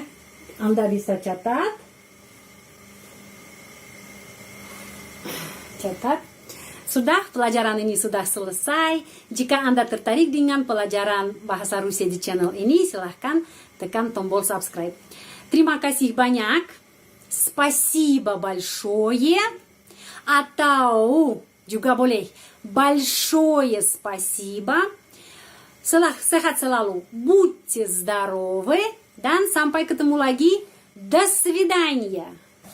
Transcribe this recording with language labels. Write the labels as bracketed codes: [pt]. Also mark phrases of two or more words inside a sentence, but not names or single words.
[id] Anda bisa catat. Sudah, pelajaran ini sudah selesai. Jika Anda tertarik dengan pelajaran bahasa Rusia di channel ini, silahkan tekan tombol subscribe. Terima kasih banyak. [ru] Спасибо большое. [id] Atau juga boleh [ru] большое спасибо. [id] Sehat selalu. [ru] Будьте здоровы. [id] Dan sampai ketemu lagi. [ru] До свидания.